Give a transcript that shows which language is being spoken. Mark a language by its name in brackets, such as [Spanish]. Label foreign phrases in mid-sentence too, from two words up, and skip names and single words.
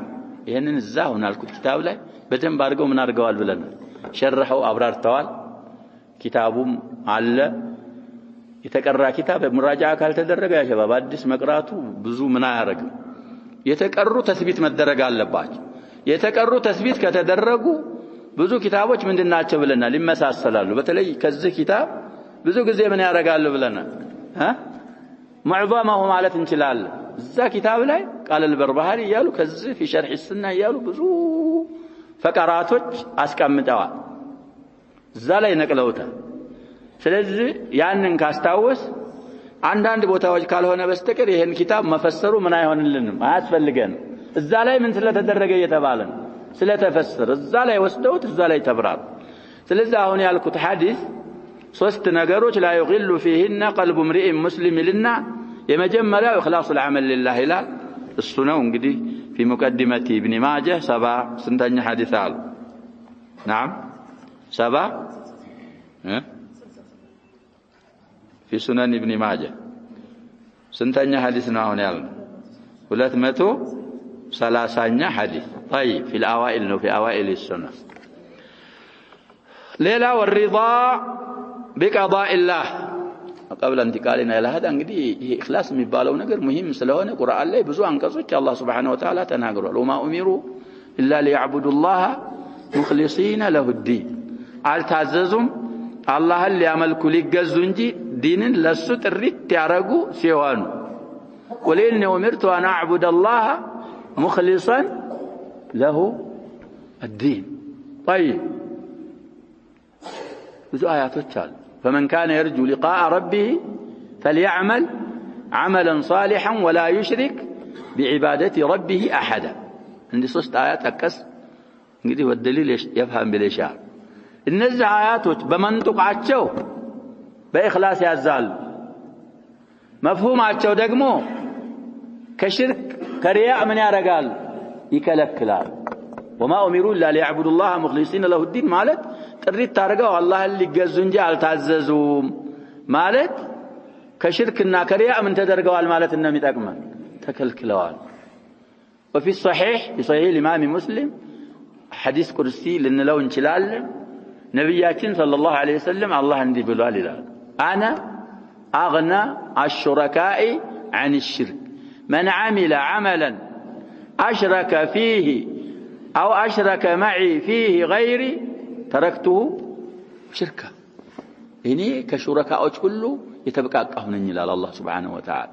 [Amharic] ይሄንን እዛው ናልኩት ኪታብ ላይ በደንብ አድርገው ምን አድርገዋል ብለናል ሸርሐው አብራርተዋል። ኪታቡም አለ የተቀራ ኪታብ ሙራጃዓ ካልተደረገ ያ ሸባብ አዲስ መቅራቱ ብዙ ምን አያረግም። የተቀሩ ተስቢት መደረግ አለባቸው። የተቀሩ ተስቢት ከተደረጉ ብዙ ኪታቦች ምንድናቸው ብለናል ይመሳሰላሉ። በተለይ ከዚህ ኪታብ ብዙ ጊዜ ምን ያረጋሉ ብለናል ሙዕዘማሁ ማለት እንችላለን። እዛ ኪታብ ላይ ቃል አልበርባሃሪ ያሉ ከዚህ [Arabic] في شرح السنة [Amharic] ያሉ ብዙ ፈቀራቶች አስቀምጠዋል። እዛ ላይ ነቅለውታል። ስለዚህ ያንን ካስታወስ አንዳንድ ቦታዎች ካልሆነ በስተቀር ይሄን ኪታብ መፈሰሩ ምን አይሆንልንም አያስፈልገንም። እዛ ላይ ምን ስለተደረገ እየተባለ ነው ስለተፈሰረ እዛ ላይ ወስደውት እዛ ላይ ተብራሩ። ስለዚህ አሁን ያልኩት ሐዲስ ሶስት ነገሮች [Arabic] لا يغل فيهن قلب امرئ مسلم لنا [Amharic] የመጀመሪያው [Arabic] إخلاص العمل لله [Amharic] ይላል። እሱ ነው እንግዲህ [Arabic] في مقدمة ابن ماجه [Amharic] 7 ስንተኛ ሐዲስ አለ? [Arabic] نعم 7 في سنن ابن ماجه [Amharic] ስንተኛ ሐዲስ ነው አሁን ያልነው? [Arabic] 230ኛ ሐዲስ طيب في الأوائل ነው في أوائل السنة. [Amharic] ሌላ [Arabic] والرضا بقضاء الله قبل انتقالنا الى هذا [Amharic] እንግዲህ ይሄ ኢኽላስ የሚባለው ነገር ሙሂም ስለሆነ ቁርአን ላይ ብዙ አንቀጾች አላህ [Arabic] سبحانه وتعالى [Amharic] ተናግሯል። [Arabic] وما امروا الا ليعبدوا الله مخلصين له الدين [Amharic] አልታዘዙም አላህን ሊያመልኩ ሊገዙ እንጂ ዲንን ለሱ ጥሪት ያረጉ ሲሆኑ [Arabic] قل إني أمرت أن أعبد الله مخلصا له الدين. طيب [Amharic] ብዙ አያቶች አሉ [Arabic] فمن كان يرجو لقاء ربه فليعمل عملا صالحا ولا يشرك بعبادة ربه أحدا. [Amharic] عندي ሶስት አያት አቀስ እንግዲህ ወደሊል [Arabic] يفهم بالإشارة [Amharic] እነዚህ አያቶች በመንጡቃቸው በኢኽላስ ያዛሉ መፍሁማቸው ደግሞ ከሽርክ ከሪያ ምን ያረጋል ይከለክላል። [Arabic] وما أمروا إلا ليعبدوا الله مخلصين له الدين [Amharic] ማለት ጥሪት ታርገው አላህን ሊገዙ እንጂ አልታዘዙም ማለት ከሽርክና ከሪያ ምን ተደርገዋል ማለት ነው የሚጠቅመን ተከልክለዋል። [Arabic] وفي الصحيح في صحيح الإمام مسلم حديث قدسي [Amharic] ልንለው እንችላለን ነብያችን [Arabic] صلى الله عليه وسلم [Amharic] አላህ እንዲህ ብሏል ይላል [Arabic] أنا أغنى الشركاء عن الشرك من عمل عملا أشرك فيه أو أشرك معي فيه غيري تركته شركا إني كشركاء كله يتبقى قهنن إلى الله سبحانه وتعالى.